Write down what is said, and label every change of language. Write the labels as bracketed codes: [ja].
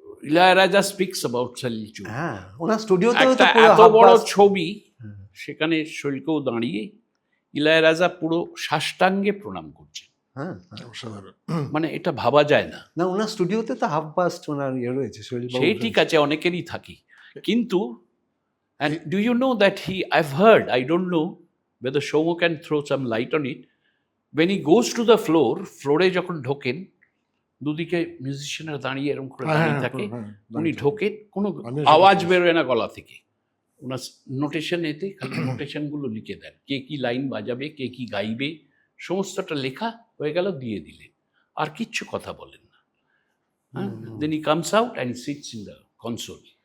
[en] Ilaiyaraaja speaks about Salil Chowdhury. [bn] হ্যাঁ, ওনার স্টুডিওতে একটা এত বড় ছবি, সেখানে শৈলকেও দাঁড়িয়ে ইলায়ারাজা পুরো সাষ্টাঙ্গে প্রণাম করছে। হ্যাঁ, অসাধারণ। মানে এটা ভাবা যায় না। না ওনার স্টুডিওতে তো হাফ বাস্ট ওনার রয়েছে সেই ঠিক আছে, অনেকেরই থাকি, কিন্তু [en] and do you know that I've heard, I don't know whether Shomo can throw some light on it, when he goes to the [bn] ফ্লোরে যখন ঢোকেন, দুদিকে মিউজিশিয়ানরা দাঁড়িয়ে এরকম করে দাঁড়িয়ে থাকে, উনি ঢোকেন, কোনো আমিও আওয়াজ সেটা বেরোয় না গলা থেকে। ওনার নোটেশন এতে খালি নোটেশনগুলো লিখে দেন, কে কি লাইন বাজাবে, কে কি গাইবে, সমস্তটা লেখা হয়ে গেল, দিয়ে দিলেন, আর কিচ্ছু কথা বলেন না। [en] Then he comes out and sits in the console.